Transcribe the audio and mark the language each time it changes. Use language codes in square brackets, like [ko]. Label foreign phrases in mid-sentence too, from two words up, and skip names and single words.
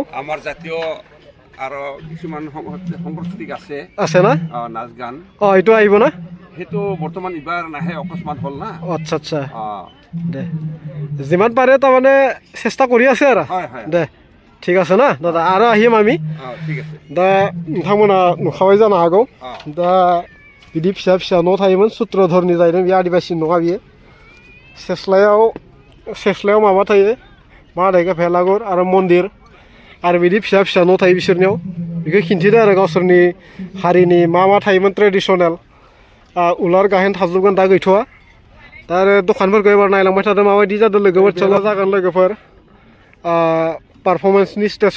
[as] আমাৰ জাতীয় আৰু কিছুমান সাংস্কৃতিক আছে না নাচ গান এইটো আহিব না সেইটো বৰ্তমান ইবাৰ নাহে অকস্মাত হ'ল না আচ্ছা দে যিমান পাৰে তাৰমানে চেষ্টা কৰি আছে আৰু দে ঠিক আছে না দাদা আৰু আহিম আমি [brx] दा नोंथांमोना नुखाबाय जानो हागौ दा बिदि फिसा न' थायोमोन सूत्रधरनि जाहैदों बे आदिबासि नङा बियो सेस्लायाव माबा थायो मा होनो भेलाघर आरो मन्दिर आरो बिदि फिसा न' थायो बिसोरनियाव बेखौ खिन्थिदों आरो गावसोरनि हारिनि मा थायोमोन ट्रेडिसनेल उलार गाहेन थाजोबगोन दा गैथ'वा दा आरो दखानफोरखौ एबार नायलांबाय थादों माबायदि जादों लोगोफोर चला जागोन लोगोफोर पारफरमेन्सनि